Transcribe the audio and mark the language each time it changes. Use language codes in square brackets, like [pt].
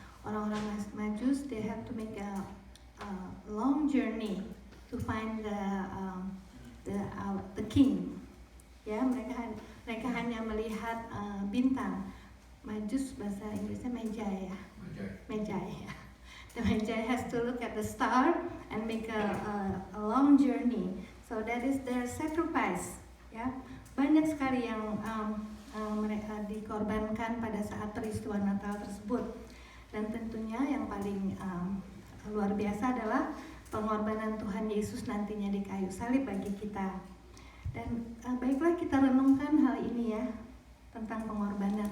[id] Orang-orang Majus, [en] they have to make a long journey to find the king. [id] Ya, mereka hanya melihat bintang. Majus bahasa Inggrisnya Magi ya. Magi ya. [en] The Magi has to look at the star and make a long journey. So that is their sacrifice. [id] Ya, banyak sekali yang mereka dikorbankan pada saat peristiwa Natal tersebut. Dan tentunya yang paling luar biasa adalah pengorbanan Tuhan Yesus nantinya di kayu salib bagi kita. Dan baiklah kita renungkan hal ini ya, tentang pengorbanan.